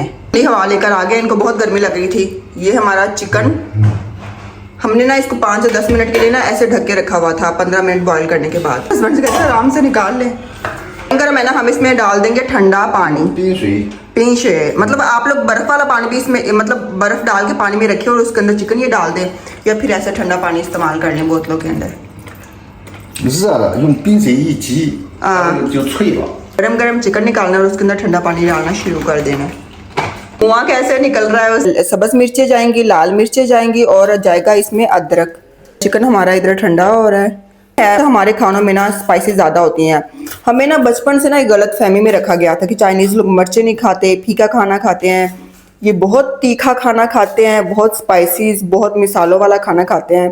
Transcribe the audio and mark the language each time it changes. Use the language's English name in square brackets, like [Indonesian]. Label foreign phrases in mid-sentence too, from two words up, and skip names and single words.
[Urdu] یہ ہوا لے کر آ گئے، ان کو بہت گرمی لگ رہی تھی۔ یہ ہمارا چکن، ہم نے نا اس کو 5 سے 10 منٹ کے لیے نا ایسے ڈھک کے رکھا ہوا تھا، 15 منٹ بوائل کرنے کے بعد. ہسبینڈ سے کہتے ہیں آرام سے نکال لیں۔ اگر میں نا ہم اس میں ڈال دیں گے ٹھنڈا پانی، پنچ ہے، مطلب آپ لوگ برف والا پانی بھی اس میں، مطلب برف ڈال کے پانی میں رکھیں اور اس کے اندر چکن یہ ڈال دیں، یا پھر ایسا ٹھنڈا پانی استعمال کر لیں بوتلوں کے اندر. [Chinese] 热了，用冰水一激，就脆了。 [Urdu] گرم گرم چکن نکالنا اور اس کے اندر ٹھنڈا پانی ڈالنا شروع کر دینا. دھواں کیسے نکل رہا ہے، سبز مرچیں جائیں گی، لال مرچیں جائیں گی اور جائے گا اس میں ادرک. چکن ہمارا ادھر ٹھنڈا ہو رہا ہے۔ تو ہمارے کھانوں میں نا اسپائسز زیادہ ہوتی ہیں. ہمیں نا بچپن سے نا ایک غلط فہمی میں رکھا گیا تھا کہ چائنیز لوگ مرچیں نہیں کھاتے، پھیکا کھانا کھاتے ہیں، یہ بہت تیکھا کھانا کھاتے ہیں، بہت اسپائسیز، بہت مصالحوں والا کھانا کھاتے ہیں.